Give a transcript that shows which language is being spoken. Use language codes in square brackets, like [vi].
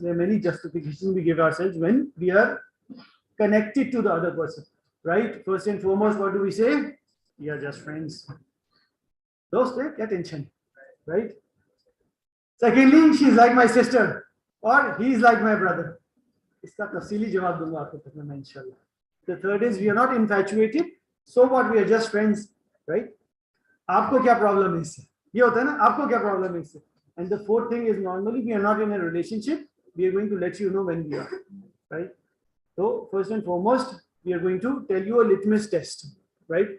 [en] There are many justifications we give ourselves when we are connected to the other person, right? First and foremost, what do we say? We are just friends. [hi] Dost hai, kya tension, [en] right? Secondly, she's like my sister or he's like my brother. [hi] इसका तफसीली जवाब दूंगा आपको तक में इंशाल्लाह. [en] The third is we are not infatuated. So what? We are just friends, right? [hi] आपको क्या problem है इससे? ये होता है ना, आपको क्या problem है इससे? [en] And the fourth thing is normally we are not in a relationship. We are going to let you know when we are, right? So first and foremost, we are going to tell you a litmus test, right?